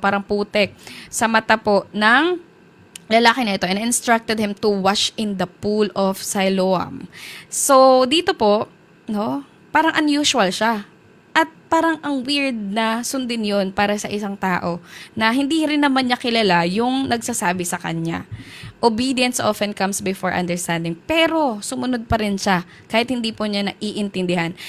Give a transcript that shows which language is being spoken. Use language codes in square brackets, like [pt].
[tl] Parang putek sa mata po ng lalaki na ito [en] and instructed him to wash in the pool of Siloam. [tl] So, dito po, no? Parang unusual siya. At parang ang weird na sundin yon para sa isang tao na hindi rin naman niya kilala yung nagsasabi sa kanya. [en] Obedience often comes before understanding. [tl] Pero sumunod pa rin siya kahit hindi po niya naiintindihan.